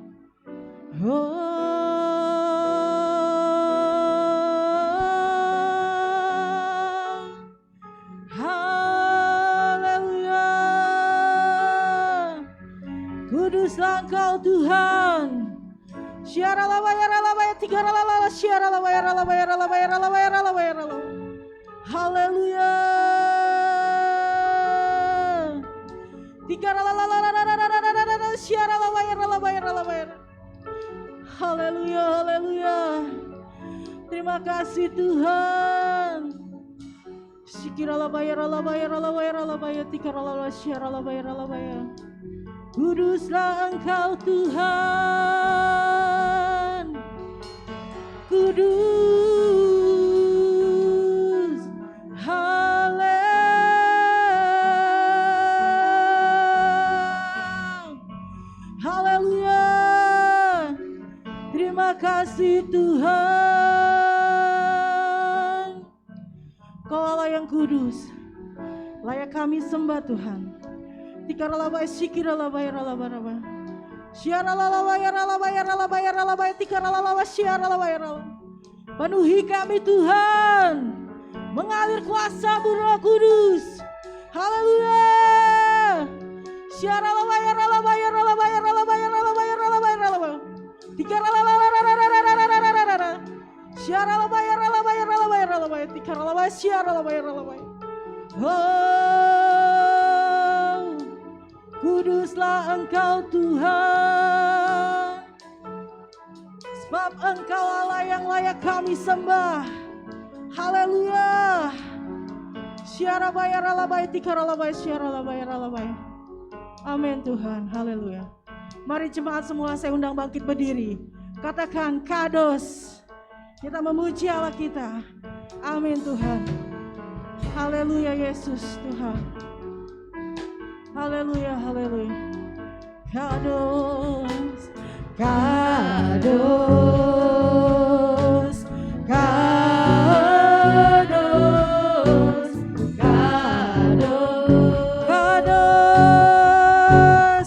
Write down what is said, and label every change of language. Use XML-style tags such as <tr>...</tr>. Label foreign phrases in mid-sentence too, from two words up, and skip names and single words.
<id>Kuduslah Engkau Tuhan. Syiara lawaya ralawaya tiga ralala syiara lawaya ralawaya ralawaya ralawaya ralawaya ralawaya. Haleluya. Tiga ralala syiara lawaya ralawaya ralawaya. Haleluya, haleluya. Terima kasih Tuhan. Sikira labaya ralabaya ralawaya ralabaya tiga ralala syiara lawaya ralawaya. Kuduslah Engkau Tuhan, kudus, haleluya, terima kasih Tuhan. Kau Allah yang kudus, layak kami sembah Tuhan. Tikara labai sikira labai ralaba raba. Syiara lalabaya ralabaya ralabaya ralabaya tikara lalaba syiara labai ralaba. Penuhi kami Tuhan. Mengalir kuasa-Mu Roh Kudus. Haleluya. Syiara lalabaya ralabaya ralabaya ralabaya ralabaya ralabaya ralaba. Tikara lalabaya syiara lalabaya ralabaya ralabaya ralabaya tikara lalabaya syiara lalabaya ralabaya. Kuduslah Engkau Tuhan, sebab Engkau Allah yang layak kami sembah. Haleluya. Syiara bayar alabai tikara labai syiara labai ralabai. Amin Tuhan. Haleluya. Mari jemaat semua saya undang bangkit berdiri. Katakan kados. Kita memuji Allah kita. Amin Tuhan. Haleluya Yesus Tuhan. Haleluya, haleluya. Kados, kados, kados, kados, kados.</id>